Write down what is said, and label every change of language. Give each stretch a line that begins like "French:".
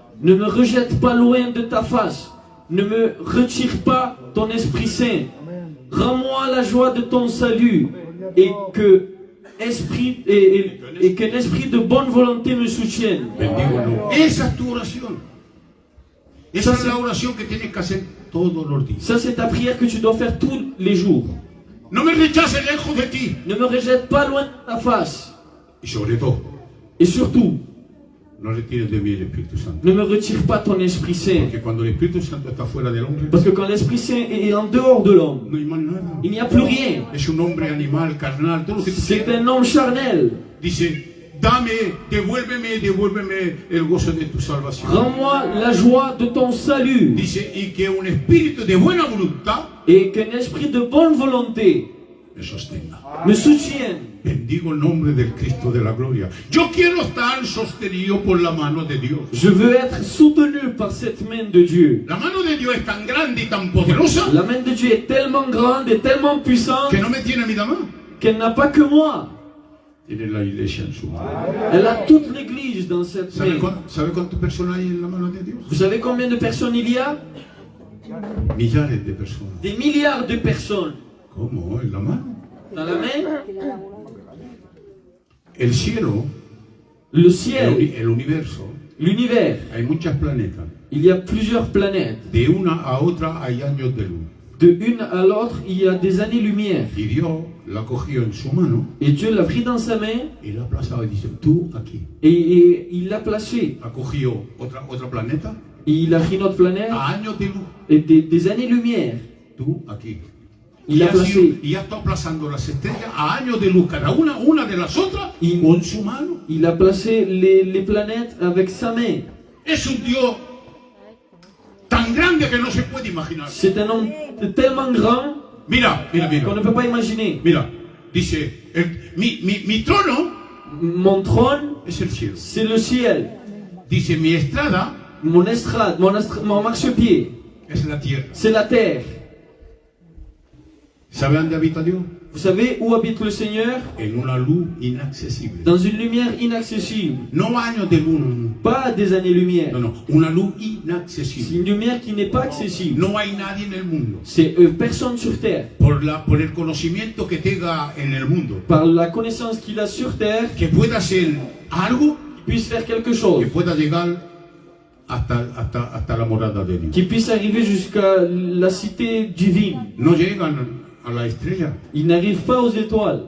French: Ne me rejette pas loin de ta face. Ne me retire pas ton Esprit Saint. Rends-moi la joie de ton salut et qu'un esprit de bonne volonté me soutienne.
Spanish: Bendigo el nombre. Esa es tu oración. Esa es la oración que tienes que hacer todos los días.
French: Ça, c'est ta prière que tu dois faire tous les jours.
Spanish: No me rechaces lejos de ti.
French: Ne me rejette pas loin de ta face.
Spanish: Y sobre todo,
French: Et surtout,
Spanish: no retires de mí el Espíritu Santo.
French: ne me retire pas ton Esprit Saint.
Spanish: Porque cuando el Espíritu Santo está fuera del hombre,
French: Parce que quand l'Esprit Saint est en dehors de l'homme,
Spanish: no hay más nada.
French: il n'y a plus rien.
Spanish: Es un hombre animal, carnal, todo lo que tú
French: C'est
Spanish: quieras.
French: un homme charnel.
Spanish: Dice, devuélveme el gozo de tu salvación.
French: Rends-moi la joie de ton salut
Spanish: Dice, y que un espíritu de buena voluntad
French: et qu'un esprit de bonne volonté
Spanish: me sostenga.
French: me soutienne.
Spanish: Bendigo el nombre del Cristo de la gloria. Yo quiero estar sostenido por la mano de Dios.
French: Je veux être soutenu par cette main de Dieu.
Spanish: La mano de Dios es tan grande y tan poderosa
French: La main de Dieu est tellement grande et tellement puissante
Spanish: que no me tiene a mí nada más.
French: qu'elle n'a pas que moi.
Spanish: Tiene la iglesia en su mano.
French: Elle a toute l'Église dans cette
Spanish: ¿Sabe
French: main.
Spanish: cuántas personas hay en la mano de Dios?
French: Vous savez combien de personnes il y a?
Spanish: Millares de personas.
French: Des milliards de personnes.
Spanish: ¿Cómo? ¿En la mano?
French: Dans la main,
Spanish: El cielo,
French: le ciel,
Spanish: el universo,
French: l'univers.
Spanish: hay muchos planetas.
French: Il y a plusieurs planètes.
Spanish: De una a otra hay años de luz.
French: De une à l'autre, il y a des années-lumière.
Spanish: Y Dios la cogió en su mano
French: Et Dieu l'a pris dans sa main
Spanish: y la ha aplazado y dice, tú aquí.
French: et il l'a placé.
Spanish: Ha cogido otra planeta
French: Et il a pris notre planète
Spanish: a años de luz.
French: et des années-lumière.
Spanish: Tú aquí.
French: Il
Spanish: Y
French: a
Spanish: ha, sido-
French: placé.
Spanish: y ha estado aplazando las estrellas a años de luz, cada una de las otras, Y- con su mano.
French: Il a placé les planètes avec sa main.
Spanish: Es un Dios tan grande que no se puede imaginar.
French: C'est un homme tellement grand
Spanish: Mira, mira,
French: qu'on ne
Spanish: mira.
French: peut pas imaginer.
Spanish: Mira, dice, mi trono
French: Mon trône,
Spanish: es el cielo.
French: c'est le ciel.
Spanish: Dice, mi estrada
French: Mon estrade, mon marchepied,
Spanish: es la tierra.
French: c'est la terre.
Spanish: ¿Sabe dónde habita Dios?
French: Vous savez où habite le Seigneur?
Spanish: En una luz inaccesible.
French: Dans une lumière inaccessible.
Spanish: No años de luz,
French: Pas des années-lumière.
Spanish: no, una luz
French: C'est
Spanish: inaccesible.
French: une lumière qui n'est pas accessible.
Spanish: No hay nadie en el mundo.
French: C'est personne sur terre.
Spanish: Por el conocimiento que tenga en el mundo,
French: Par la connaissance qu'il a sur terre,
Spanish: que pueda hacer algo
French: qu'il puisse faire quelque chose.
Spanish: que pueda llegar hasta la morada de Dios.
French: Qu'il puisse arriver jusqu'à la cité divine.
Spanish: No llegan a la estrella,
French: Ils n'arrivent pas aux étoiles.